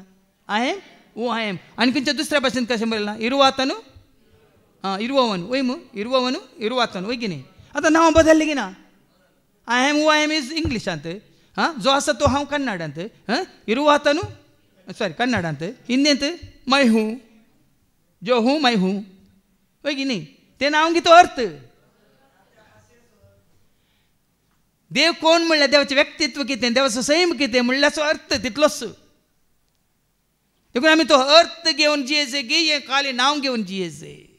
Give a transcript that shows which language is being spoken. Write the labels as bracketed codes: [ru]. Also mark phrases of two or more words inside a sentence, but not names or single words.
[en] I am who I am. [kok] आनी खंयच्या दुसऱ्या भाशेंत कशें बरयलां? [kn] ಇರುವಾತನು ಇರುವವನ [kok] वय मग इरुवातन वय की न्ही? आतां नांव बदललें की ना? [en] I am who I am is इंग्लिशांत. [kok] जो आसा तो हांव कन्नडांत. इरुवातनु सॉरी कन्नडांत. हिंदींत [hi] मै हूं जो हूं मै हूं [kok] वय की न्ही? तें नांव कितें अर्थ? देव कोण म्हणल्यार देवाचें व्यक्तित्व कितें, देवाचो सैम कितें म्हणल्याचो अर्थ तितलोच. देखून आमी तो अर्थ घेवन जियेचे गे हें खाली नांव घेवन जियेचे.